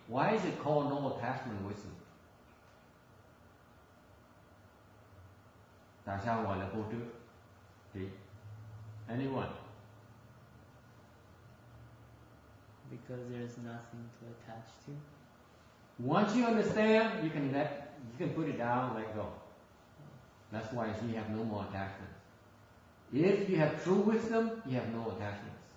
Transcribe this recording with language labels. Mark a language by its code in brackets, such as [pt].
[en] Why is it called no attachment wisdom? [vi] Tại sao gọi là vô trước trí? [en] Anyone? because there's nothing to attach to. Once you understand, you can put it down, let go. That's why you have no more attachments. If you have true wisdom, you have no attachments.